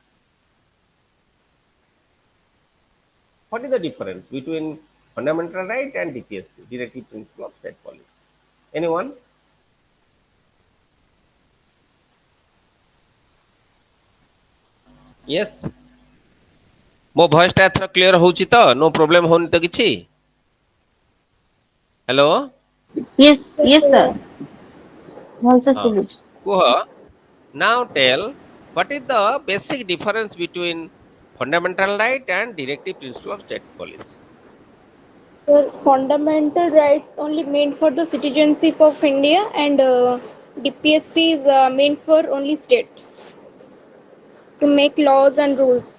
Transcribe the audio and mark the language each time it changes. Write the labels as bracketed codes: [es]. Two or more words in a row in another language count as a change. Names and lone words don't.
[en] What is the difference between fundamental right and DPSP, directive principle of state policy? Anyone? Yes. [or] ମୋ ଭଏସ ଟା ଏଥର କ୍ଲିୟର ହଉଛି ତ? [en] no problem [or] ହଉନି ତ କିଛି? ହ୍ୟାଲୋ? [en] Yes, yes, sir. [or] ଭଲସେ ହଁ ଶୁଭୁଛି। କୁହ। [en] Now tell what is the basic difference between fundamental right and directive principle of state policy? So fundamental rights only meant for the citizenship of India, and DPSP is meant for only state to make laws and rules.